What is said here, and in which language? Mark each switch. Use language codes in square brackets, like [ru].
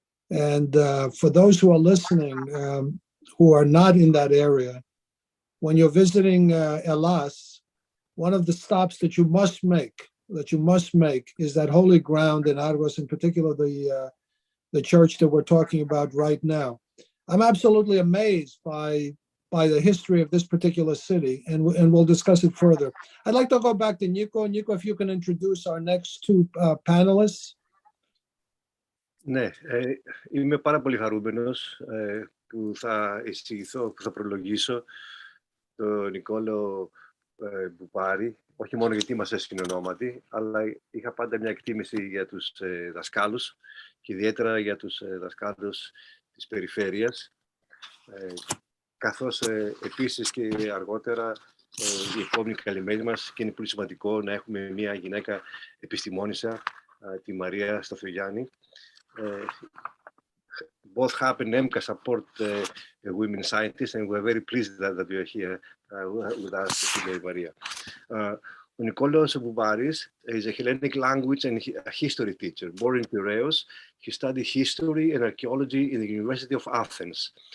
[en] And for those who are listening, who are not in that area, when you're visiting Hellas, one of the stops that you must make is that holy ground in Argos, in particular the church that we're talking about right now. I'm absolutely amazed by the history of this particular city, and we'll discuss it further. I'd like to go back to Nico. Nico, if you can introduce our next two panelists. [el] Ναι, είμαι πάρα πολύ χαρούμενος που θα εισηγηθώ, που θα προλογίσω τον Νικόλαο Μπουπάρη, όχι μόνο γιατί είμαστε συνονόματοι, αλλά είχα πάντα μια εκτίμηση για τους δασκάλους και ιδιαίτερα για τους δασκάλους της περιφέρειας, καθώς επίσης και αργότερα η επόμενη καλυμμένη μας, και είναι πολύ σημαντικό να έχουμε μια γυναίκα επιστημόνισσα, τη Μαρία Stathoyianni. [en] Both HAP and EMBCA support women scientists, and we're very pleased that you're here with us today, Maria. Nikolaos Boumparis is a Hellenic language and history teacher. Born in Piraeus, he studied history and archaeology in the University of Athens.